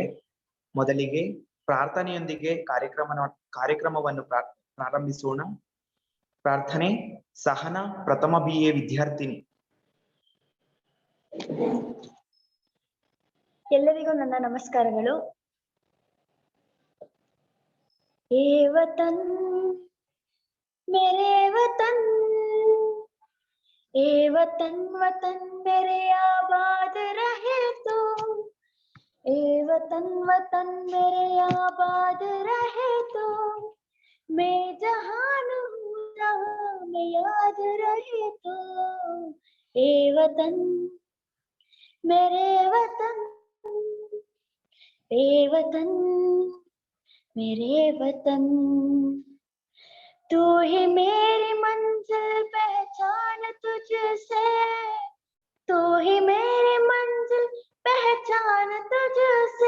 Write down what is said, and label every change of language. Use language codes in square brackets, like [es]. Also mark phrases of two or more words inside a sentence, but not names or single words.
[kn] ಮೊದಲಿಗೆ ಪ್ರಾರ್ಥನೆಯೊಂದಿಗೆ ಕಾರ್ಯಕ್ರಮವನ್ನು ಪ್ರಾರಂಭಿಸೋಣ. ಪ್ರಾರ್ಥನೆ. ಸಹನಾ, ಪ್ರಥಮ BA ವಿದ್ಯಾರ್ಥಿನಿ. ಎಲ್ಲರಿಗೂ ನನ್ನ ನಮಸ್ಕಾರಗಳು. [hi] ए वतन मेरे वतन, ए वतन वतन मेरे आबाद रहे तू, ए वतन वतन मेरे आबाद रहे तू, मैं जहाँ हूँ ಜಹಾं में याद रहे तो, ए वतन मेरे वतन, ए वतन मेरे वतन, तू ही मेरी मंजिल पहचान तुझसे, तू ही मेरी मंजिल पहचान तुझसे,